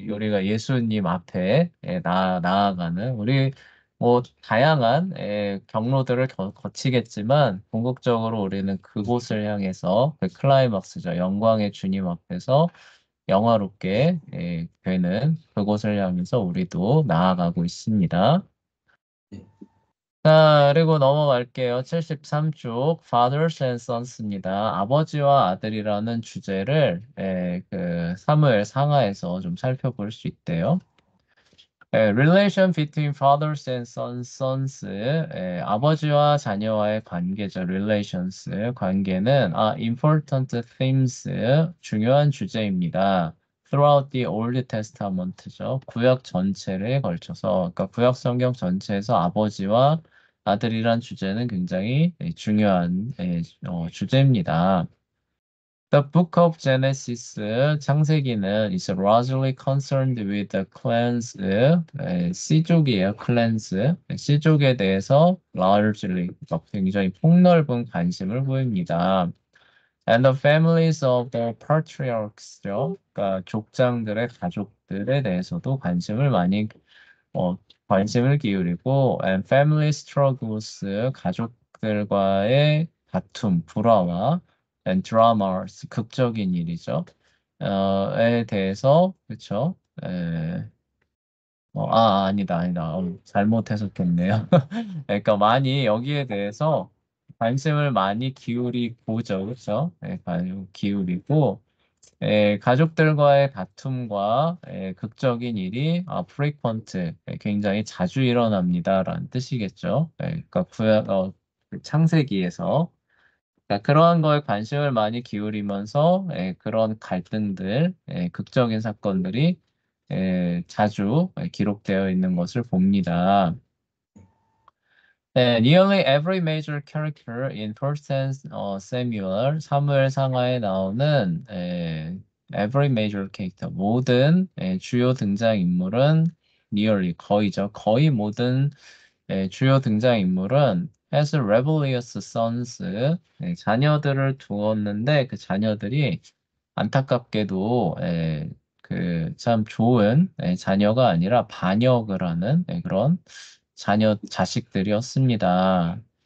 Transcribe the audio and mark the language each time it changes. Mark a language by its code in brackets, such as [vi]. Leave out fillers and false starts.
[ko] 우리가 예수님 앞에 나아가는 우리 뭐 다양한 경로들을 거치겠지만 궁극적으로 우리는 그곳을 향해서 그 클라이막스죠. 영광의 주님 앞에서 영화롭게 되는 그곳을 향해서 우리도 나아가고 있습니다. 네. 자, 그리고 넘어갈게요. 73쪽 Fathers and Sons입니다. 아버지와 아들이라는 주제를 그 사무엘 상하에서 좀 살펴볼 수 있대요. [en] relation between fathers and sons, [ko] 아버지와 자녀와의 관계죠. relations, 관계는 [en] important themes, [ko] 중요한 주제입니다. [en] throughout the Old Testament죠. [ko] 구약 전체를 걸쳐서, 그러니까 구약 성경 전체에서 아버지와 아들이란 주제는 굉장히 중요한 주제입니다. [en] The Book of Genesis, 창세기는 is largely concerned with the clans, 씨족이에요, clans. [ko] 씨족에 대해서 largely, 굉장히 폭넓은 관심을 보입니다. [en] And the families of the patriarchs죠. [ko] 그러니까 족장들의 가족들에 대해서도 어, 관심을 기울이고, [en] and family struggles, [ko] 가족들과의 다툼, 불화와, [en] and dramas, [ko] 극적인 일이죠. 에 대해서, 그쵸? 아니다. 잘못 해석했네요. 그러니까 많이 여기에 대해서 관심을 많이 기울이고죠. 그쵸? 관심 기울이고, 가족들과의 다툼과 극적인 일이 frequent, 굉장히 자주 일어납니다라는 뜻이겠죠. 그러니까 그 창세기에서 그러니까 그러한 거에 관심을 많이 기울이면서 그런 갈등들, 극적인 사건들이 자주 기록되어 있는 것을 봅니다. [en] 네, nearly every major character in First Samuel, [ko] 사무엘 상하에 나오는 [en] every major character, [ko] 모든 주요 등장인물은 [en] nearly, [ko] 거의죠. 거의 모든 주요 등장인물은 [en] has rebellious sons, [ko] 자녀들을 두었는데 그 자녀들이 안타깝게도 그참 좋은 자녀가 아니라 반역을 하는 그런 자식들이었습니다.